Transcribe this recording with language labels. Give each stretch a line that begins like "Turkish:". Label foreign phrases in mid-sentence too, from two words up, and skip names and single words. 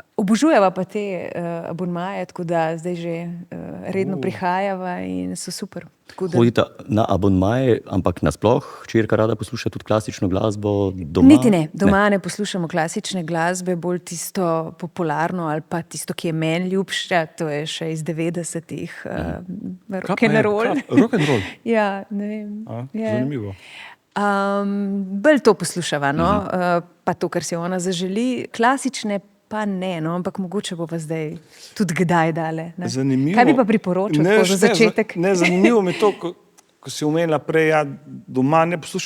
Slovenian: Obožujeva pa te abonmaje, tako da zdaj že redno prihajava in so super. Hodite na abonmaje, ampak nasploh hčerka rada posluša tudi klasično glasbo doma? Niti ne, doma ne poslušamo klasične glasbe, bolj tisto popularno ali pa tisto, ki je meni ljubša, to je še iz 90-ih,
English: rock and roll. Rock and roll?
Slovenian: Ja, ne vem. Zanimivo. Bolj to poslušava, no, pa to, kar si ona zaželi, klasične pa ne, no, ampak mogoče bo pa zdaj tudi kdaj dale. Ne? Zanimivo. Kaj bi pa priporočil za začetek? Zanimivo mi je to, ko si omenila prej, ja, doma ne poslušam.